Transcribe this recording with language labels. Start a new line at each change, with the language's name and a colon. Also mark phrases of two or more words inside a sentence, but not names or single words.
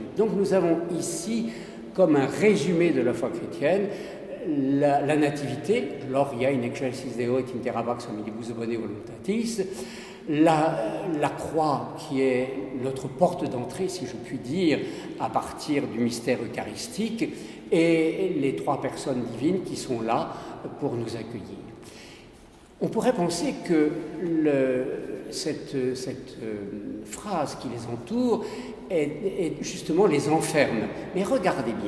French: Donc nous avons ici, comme un résumé de la foi chrétienne, la nativité,
Latin: Gloria in excelsis Deo et in terra pax omnibus bone voluntatis,
French: la croix qui est notre porte d'entrée, si je puis dire, à partir du mystère eucharistique, et les trois personnes divines qui sont là pour nous accueillir. On pourrait penser que cette phrase qui les entoure est justement les enferme, mais regardez bien.